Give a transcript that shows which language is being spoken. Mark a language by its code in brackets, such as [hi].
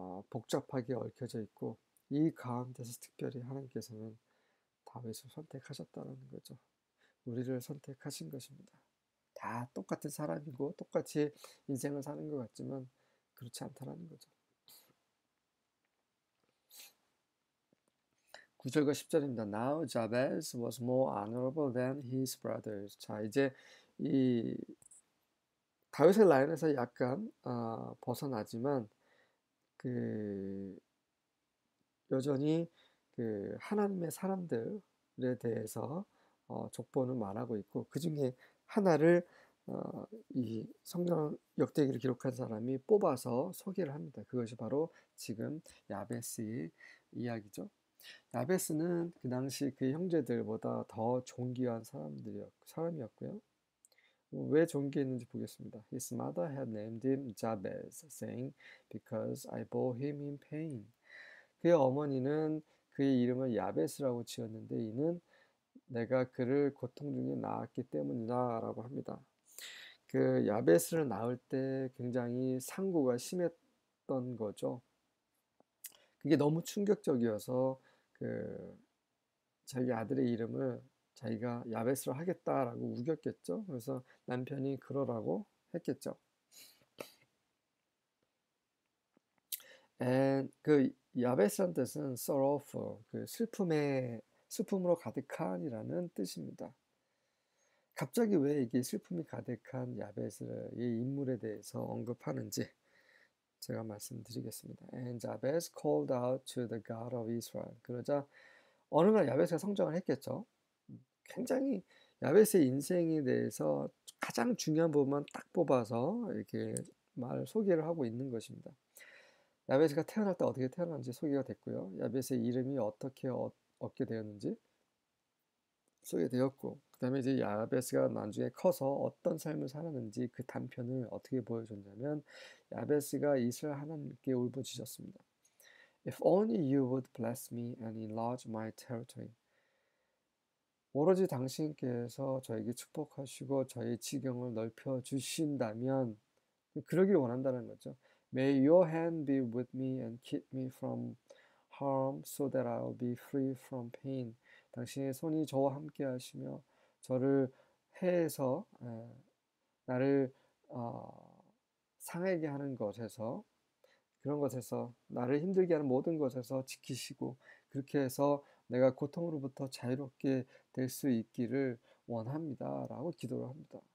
[ko] 복잡하게 얽혀져 있고 이 가운데서 특별히 하나님께서는 다윗을 선택하셨다는 거죠. 우리를 선택하신 것입니다. 다 똑같은 사람이고 똑같이 인생을 사는 것 같지만 그렇지 않다는 거죠. 9절과 10절입니다. [en] Now Jabez was more honorable than his brothers. [ko] 자, 이제 이 다윗의 라인에서 약간 벗어나지만 그 여전히 그 하나님의 사람들에 대해서 족보는 말하고 있고 그 중에 하나를 이 성경 역대기를 기록한 사람이 뽑아서 소개를 합니다. 그것이 바로 지금 야베스의 이야기죠. 야베스는 그 당시 그 형제들보다 더 존귀한 사람이었고요. 왜 존귀했는지 보겠습니다. [en] His mother had named him Jabez, saying, "Because I bore him in pain." [ko] 그의 어머니는 그의 이름을 야베스라고 지었는데 이는 내가 그를 고통 중에 낳았기 때문이다라고 합니다. 그 야베스를 낳을 때 굉장히 상고가 심했던 거죠. 그게 너무 충격적이어서 그 자기 아들의 이름을 자기가 야베스로 하겠다라고 우겼겠죠. 그래서 남편이 그러라고 했겠죠. And 그 야베스란 뜻은 sorrowful, 그 슬픔으로 가득한이라는 뜻입니다. 갑자기 왜 이게 슬픔이 가득한 야베스의 인물에 대해서 언급하는지 제가 말씀드리겠습니다. [en] And Jabez called out to the God of Israel. [ko] 그러자 어느 날 야베스가 성장을 했겠죠. 굉장히 야베스의 인생에 대해서 가장 중요한 부분만 딱 뽑아서 이렇게 소개를 하고 있는 것입니다. 야베스가 태어날 때 어떻게 태어났는지 소개가 됐고요. 야베스의 이름이 어떻게 얻게 되었는지 소개되었고, 그 다음에 이제 야베스가 나중에 커서 어떤 삶을 살았는지 그 단편을 어떻게 보여줬냐면 야베스가 이스라엘 하나님께 울부짖었습니다. [en] If only you would bless me and enlarge my territory. [ko] 오로지 당신께서 저에게 축복하시고 저의 지경을 넓혀 주신다면 그러길 원한다는 거죠. [en] May your hand be with me and keep me from harm so that I'll be free from pain. [ko] 당신의 손이 저와 함께 하시며 저를 해에서 나를 상하게 하는 것에서 그런 것에서 나를 힘들게 하는 모든 것에서 지키시고 그렇게 해서 내가 고통으로부터 자유롭게 될 수 있기를 원합니다. 라고 기도를 합니다.